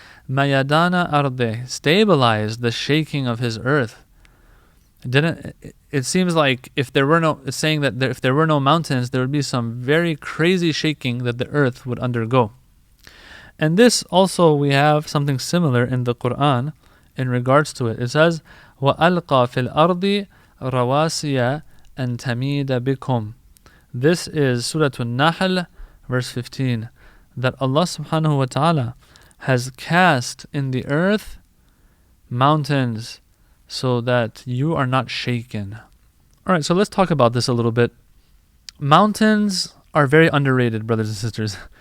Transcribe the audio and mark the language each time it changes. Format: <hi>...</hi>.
<en>Mayadana arde, stabilized the shaking of His earth. It seems like if there were no, it's saying that if there were no mountains, there would be some very crazy shaking that the earth would undergo. And this also, we have something similar in the Quran in regards to it. It says,</en> <ar>وَأَلْقَى فِي الْأَرْضِ رَوَاسِيَ أَن تَمِيدَ بِكُمْ.</ar> <en>This is Surah An-Nahl, verse 15, that Allah subhanahu wa ta'ala has cast in the earth mountains so that you are not shaken. All right, so let's talk about this a little bit. Mountains are very underrated, brothers and sisters.</en>